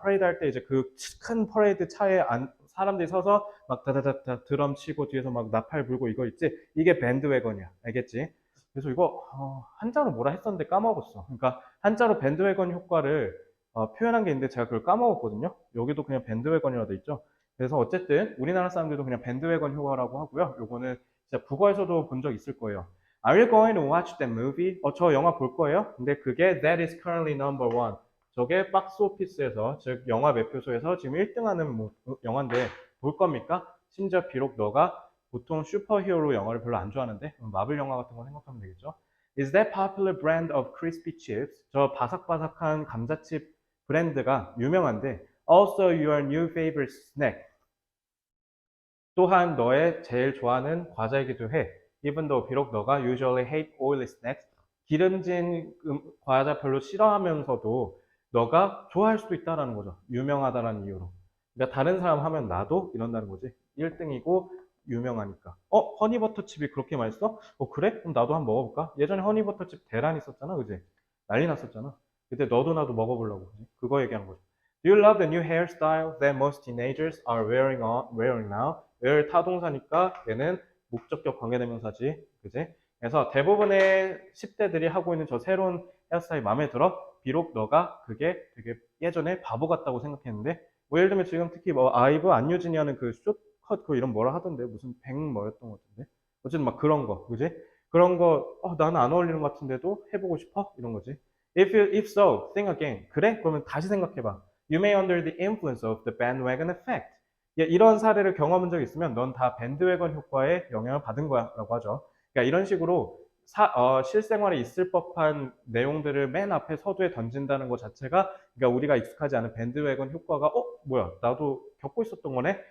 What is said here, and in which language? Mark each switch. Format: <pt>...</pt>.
<ko>퍼레이드 할 때 이제 그 큰 퍼레이드 차에 사람들이 서서 막 다다다다 드럼 치고 뒤에서 막 나팔 불고 이거 있지? 이게 밴드웨건이야. 알겠지? 그래서 이거 한자로 뭐라 했었는데 까먹었어. 그러니까 한자로 밴드웨건 효과를 표현한 게 있는데 제가 그걸 까먹었거든요. 여기도 그냥 밴드웨건이라고 돼 있죠. 그래서 어쨌든 우리나라 사람들도 그냥 밴드웨건 효과라고 하고요. 요거는 진짜 국어에서도 본 적 있을 거예요.</ko> <en>Are you going to watch that movie?</en> <ko>저 영화 볼 거예요. 근데 그게</ko> <en>That is currently number one.</en> <ko>저게 박스 오피스에서, 즉 영화 매표소에서 지금 1등하는 영화인데 볼 겁니까? 심지어 비록 너가 보통 슈퍼히어로 영화를 별로 안 좋아하는데 마블 영화 같은 거 생각하면 되겠죠.</ko> <en>Is that popular brand of crispy chips?</en> <ko>저 바삭바삭한 감자칩 브랜드가 유명한데</ko> <en>Also your new favorite snack.</en> <ko>또한 너의 제일 좋아하는 과자이기도 해.</ko> <en>Even though</en> <ko>비록 너가</ko> <en>usually hate oily snacks.</en> <ko>기름진 과자 별로 싫어하면서도 너가 좋아할 수도 있다라는 거죠. 유명하다라는 이유로. 그러니까 다른 사람 하면 나도 이런다는 거지. 1등이고 유명하니까. 허니버터칩이 그렇게 맛있어? 그래? 그럼 나도 한번 먹어볼까? 예전에 허니버터칩 대란 있었잖아, 그지? 난리 났었잖아. 그때 너도 나도 먹어보려고, 그지? 그거 얘기하는 거죠.</ko> <en>Do you love the new hairstyle that most teenagers are wearing now?</en> <ko>where 타동사니까 얘는 목적격 관계대명사지, 그지? 그래서 대부분의 10대들이 하고 있는 저 새로운 헤어스타일 마음에 들어? 비록 너가 그게 되게 예전에 바보 같다고 생각했는데, 뭐 예를 들면 지금 특히 뭐 아이브 안유진이 하는 그 숏컷 그 이름 뭐라 하던데 무슨 백 뭐였던 것 같은데, 어쨌든 막 그런 거, 그지? 그런 거 나는 안 어울리는 것 같은데도 해보고 싶어? 이런 거지.</ko> <en>If so, think again.</en> <ko>그래? 그러면 다시 생각해봐.</ko> <en>You may under the influence of the bandwagon effect.</en> <ko>이런 사례를 경험한 적이 있으면 넌 다 밴드웨건 효과에 영향을 받은 거야 라고 하죠. 그러니까 이런 식으로 실생활에 있을 법한 내용들을 맨 앞에 서두에 던진다는 것 자체가, 그러니까 우리가 익숙하지 않은 밴드웨건 효과가 뭐야 나도 겪고 있었던 거네?</ko>